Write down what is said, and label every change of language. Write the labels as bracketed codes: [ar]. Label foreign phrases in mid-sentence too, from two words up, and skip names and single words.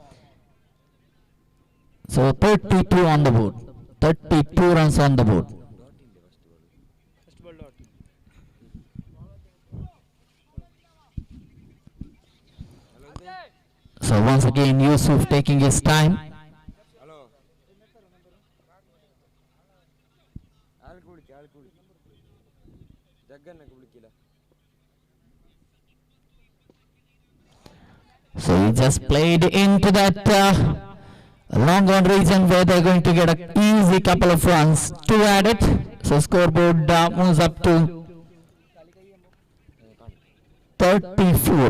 [en] So 32 on the board. 32 runs on the board. First ball dot. So once again Yusuf taking his time. ಹಲೋ ಹಾಲು ಕುಡಿಕೆ ಜಗ್ಗನ್ನ ಕುಡಿಕಿಲ್ಲ. So he just played into that long on region where they're going to get an easy couple of runs. 2 added. So scoreboard moves up to 34.